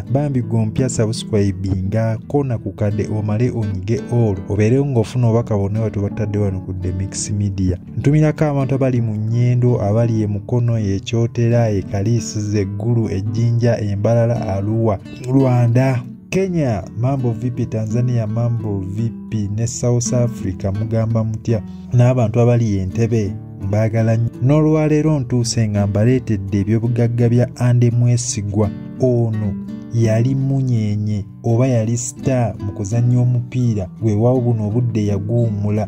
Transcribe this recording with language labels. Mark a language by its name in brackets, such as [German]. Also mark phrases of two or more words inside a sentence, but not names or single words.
[Ganda] Bambi gompya subscribinga kona ku kadde omale onyige all. Obeerewo ng'ofuna obubaka bonna bwe tubatadde wano ku The Mix Media. Ntumirako abantu abali mu Nnyendo, abali e Mukono, e Kyotera, e Kaliisiza, Eggulu, Ejjinja, Embalala, Arua, [Swahili] Rwanda, Kenya, mambo vipi? Tanzania, mambo vipi? [Ganda] Ne South Africa mugamba mutya? N'abantu abali Entebbe mbagala nnyo. N'olwaleero ntuuse nga mbaleetedde ebyobugagga bya Andy Mwesigwa. Ono yali munyenye oba yali star mu kuzannya omupiira, weewaawo buno obudde yaguwummula.